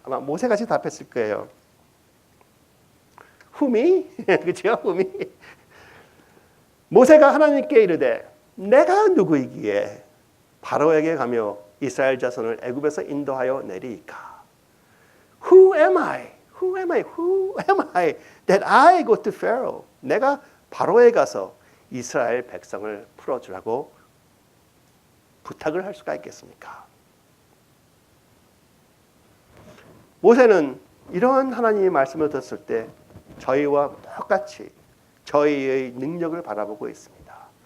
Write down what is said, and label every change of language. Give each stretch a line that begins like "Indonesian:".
Korean: 아마 모세같이 답했을 거예요. 후미? 그렇죠? 후미. 모세가 하나님께 이르되 내가 누구이기에 바로에게 가며 이스라엘 자손을 애굽에서 인도하여 내리이까?
English: Who am I? Who am I? Who am I that I go to Pharaoh?
Korean: 내가 바로에 가서 이스라엘 백성을 풀어주라고 부탁을 할 수가 있겠습니까? 모세는 이러한 하나님의 말씀을 듣을 때 저희와 똑같이 저희의 능력을 바라보고 있습니다.